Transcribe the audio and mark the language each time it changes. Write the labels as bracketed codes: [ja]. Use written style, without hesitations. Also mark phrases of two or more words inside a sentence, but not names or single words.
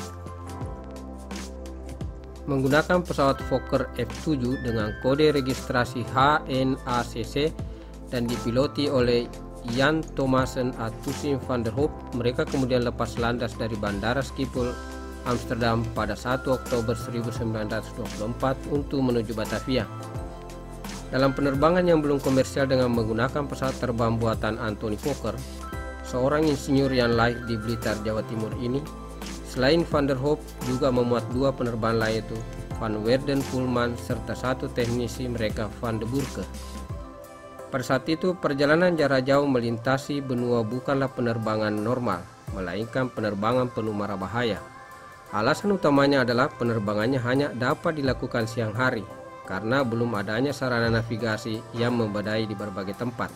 [id] Menggunakan pesawat Fokker F7 dengan kode registrasi HNACC dan dipiloti oleh Jan Thomassen atau Toussaint van der Hoop, mereka kemudian lepas landas dari Bandara Schiphol Amsterdam pada 1 Oktober 1924 untuk menuju Batavia. Dalam penerbangan yang belum komersial dengan menggunakan pesawat terbang buatan Anthony Fokker, seorang insinyur yang lahir di Blitar, Jawa Timur ini, selain van der Hoop juga memuat 2 penerbangan lain, yaitu Van Werden Pullman serta 1 teknisi mereka Van de Burke. Pada saat itu, perjalanan jarak jauh melintasi benua bukanlah penerbangan normal, melainkan penerbangan penuh mara bahaya. Alasan utamanya adalah penerbangannya hanya dapat dilakukan siang hari karena belum adanya sarana navigasi yang membadai di berbagai tempat.